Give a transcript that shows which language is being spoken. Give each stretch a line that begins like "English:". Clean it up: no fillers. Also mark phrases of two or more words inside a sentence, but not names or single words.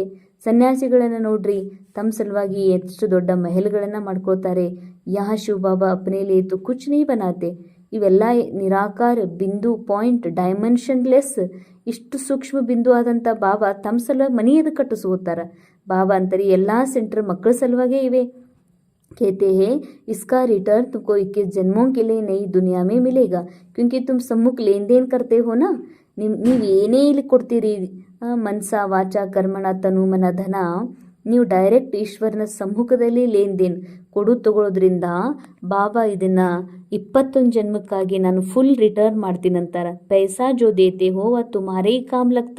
Kannada: ಸನ್ಯಾಸಿಗಳನ್ನು ನೋಡ್ರಿ, ತಮ್ಮ ಸಲುವಾಗಿ ಎಷ್ಟು ದೊಡ್ಡ ಮೆಹಲ್ಗಳನ್ನು ಮಾಡ್ಕೊಳ್ತಾರೆ.
Hindi: यह शिव बाबा अपने लिए तो कुछ नहीं बनाते.
Kannada: ಇವೆಲ್ಲ ನಿರಾಕಾರ ಬಿಂದು, ಪಾಯಿಂಟ್, ಡೈಮೆನ್ಷನ್ಲೆಸ್, ಇಷ್ಟು ಸೂಕ್ಷ್ಮ ಬಿಂದು ಆದಂಥ ಬಾಬಾ ತಮ್ಮ ಸಲುವಾಗಿ ಮನೆಯದು ಕಟ್ಟಿಸ್ಕೋತಾರ. ಬಾಬಾ ಅಂತಾರೆ ಎಲ್ಲ ಸೆಂಟರ್ ಮಕ್ಕಳ ಸಲುವಾಗೇ ಇವೆ.
Hindi: कहते हैं इसका रिटर्न तुमको 21 जन्मों के लिए नई दुनिया में मिलेगा, क्योंकि तुम सम्मुख लेन देन करते हो ना.
Kannada: ನೀವು ಏನೇ ಇಲ್ಲಿ ಕೊಡ್ತೀರಿ, ಮನಸ ವಾಚ ಕರ್ಮಣ ತನು ಮನ ಧನ, ನೀವು ಡೈರೆಕ್ಟ್ ಈಶ್ವರನ ಸಮ್ಮುಖದಲ್ಲಿ
Hindi: लेन देन
Kannada: ತಗೊಳ್ಳೋದ್ರಿಂದ ಬಾಬಾ ಇದನ್ನ 21 ಜನ್ಮಕ್ಕಾಗಿ ನಾನು
English: full return
Kannada: ಮಾಡ್ತೀನಂತಾರ.
Hindi: पैसा जो देते हो ಅದು तुम्हारे काम लगता.